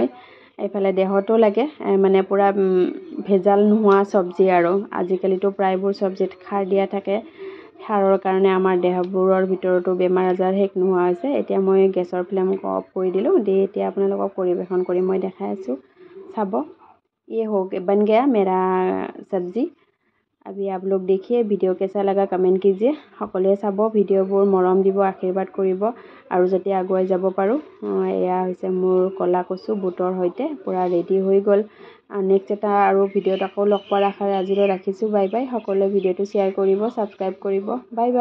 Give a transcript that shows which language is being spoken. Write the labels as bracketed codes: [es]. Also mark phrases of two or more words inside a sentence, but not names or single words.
[as] এইফালে দেহতো লাগে, মানে পূৰা ভেজাল নোহোৱা চব্জি। আৰু আজিকালিতো প্ৰায়বোৰ চব্জিত সাৰ দিয়া থাকে, সাৰৰ কাৰণে আমাৰ দেহবোৰৰ ভিতৰতো বেমাৰ আজাৰ শেষ নোহোৱা হৈছে। এতিয়া মই গেছৰ [en] flame off [as] কৰি দিলোঁ। দি এতিয়া আপোনালোকক পৰিৱেশন কৰি মই দেখাই আছোঁ, চাব। [hi] ये बन गया मेरा सब्जी। अभी आप लोग देखिए, ভিডিঅ' कैसा लगा कमेंट कीजिए। [as] সকলোৱে চাব, ভিডিঅ'বোৰ মৰম দিব, আশীৰ্বাদ কৰিব, আৰু যাতে আগুৱাই যাব পাৰোঁ। এয়া হৈছে মোৰ ক'লা কচু বুটৰ সৈতে পূৰা ৰেডি হৈ গ'ল। নেক্সট এটা আৰু ভিডিঅ'ত আকৌ লগ পোৱাৰ আশাৰে আজিলৈ ৰাখিছোঁ। [en] bye bye. [as] সকলোৱে ভিডিঅ'টো শ্বেয়াৰ কৰিব, ছাবস্ক্ৰাইব কৰিব।